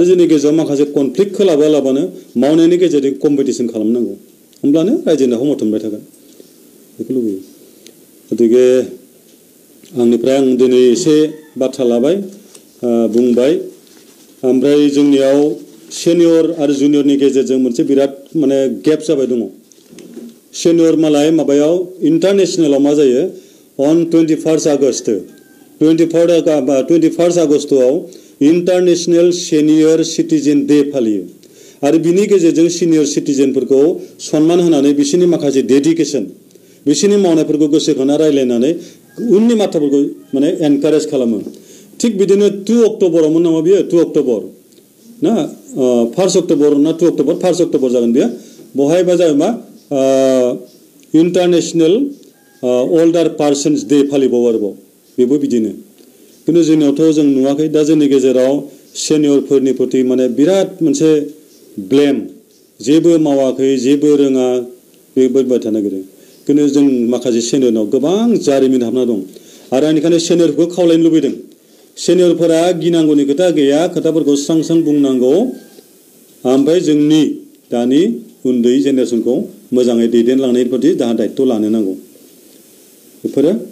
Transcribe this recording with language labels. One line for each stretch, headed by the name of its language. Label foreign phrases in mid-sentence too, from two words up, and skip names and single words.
Bodo: जोंनि गेजेराव माखासे कनफ्लिक्टखौ लाबोआलाबानो मावनायनि गेजेरजों कम्पिटिसन खालामनांगौ होमब्लानो रायजोनि हाखौ मावथुमबाय थागोन बेखौ लुबैयो गतिके आंनिफ्राय आं दिनै एसे बाथ्रा लाबाय बुंबाय ओमफ्राय जोंनियाव सेनियर आरो जुनियरनि गेजेरजों मोनसे बिराद माने गेप जाबाय दङ सेनियर मालाय माबायाव इन्टारनेशनेलाव मा जायो
English: on 21st August
Bodo: 21st आगस्तआव
English: international senior citizen day
Bodo: फालियो आरो बिनि गेजेरजों सिनियर सिटिजेनफोरखौ सन्मान होनानै बिसोरनि माखासे डेडिकेसन बिसोरनि मावनायफोरखौ गोसोखांना रायलायनानै उननि माथाफोरखौ माने एनकारेज खालामो थिग बिदिनो 2 अक्ट'बरावमोन नामा बियो 2 अक्ट'बर ना 1 अक्ट'बर ना 2 अक्ट'बर 1 अक्ट'बर जागोन बियो बहायबा जाबाय मा
English: international older persons day
Bodo: फालिबावो आरोबाव बेबो बिदिनो किन्तु जोंनियावथ' जों नुवाखै दा जोंनि गेजेराव सेनियरफोरनि प्रति माने बिराद मोनसे ब्लेम जेबो मावाखै जेबो रोङा बेबायदि थानो नागिरो किन्तु जों माखासे सेनियरनाव गोबां जारिमिन हाबना दं आरो आंनिखायनो सेनियरखौ खावलायनो लुबैदों सेनियरफोरा गिनांगौनि खोथा गैया खोथाफोरखौ स्रां बुंनांगौ ओमफ्राय जोंनि दानि उन्दै जेनेरेसनखौ मोजाङै दैदेनलांनायनि प्रति जाहा दायित्व लानो नांगौ बेफोरो